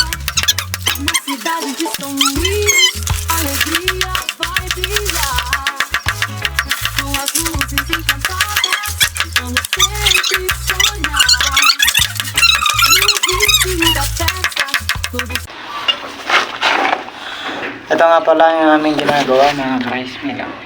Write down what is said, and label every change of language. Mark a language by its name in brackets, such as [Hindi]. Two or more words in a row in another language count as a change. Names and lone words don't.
[Portuguese] Na cidade de São Luís, a alegria vai brilhar. Com as luzes encantadas, vamos sempre sonhar. No ritmo da festa, todos. [Filipino] Ito nga pala yung aming ginagawa mga ka-rice mill.